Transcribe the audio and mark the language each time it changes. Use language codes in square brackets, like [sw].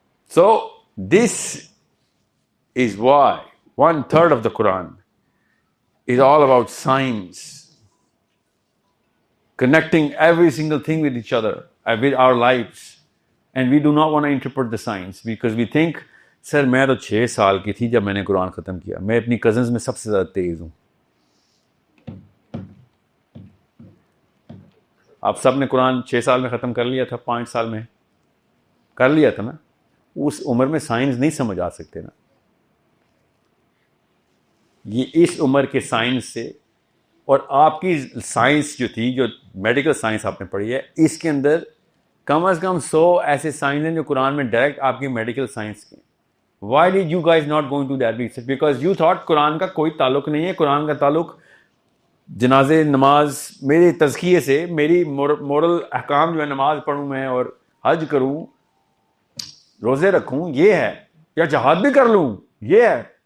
[en] So this is why 1/3 of the Quran is all about science, connecting every single thing with each other, with our lives. And we do not want to interpret the science because we think, sir, [ur] میں تو 6 سال کی تھی جب میں نے قرآن ختم کیا, میں اپنی کزنز میں سب سے زیادہ تیز ہوں. آپ سب نے قرآن 6 سال میں ختم کر لیا تھا, 5 سال میں کر لیا تھا نا. اس عمر میں سائنس نہیں سمجھ آ سکتے نا. یہ اس عمر کے سائنس سے, اور آپ کی سائنس جو تھی, جو میڈیکل سائنس آپ نے پڑھی ہے, اس کے اندر کم از کم 100 ایسے سائنس ہیں جو قرآن میں ڈائریکٹ آپ کی میڈیکل سائنس کے. [en] Why did you guys not go into that research? Because you thought [ur] قرآن کا کوئی تعلق نہیں ہے. قرآن کا تعلق جنازے, نماز, میرے تزکیے سے, میری مورل احکام جو ہے, نماز پڑھوں میں اور حج کروں, روزے رکھوں, یہ ہے, یا جہاد بھی کر لوں, یہ ہے.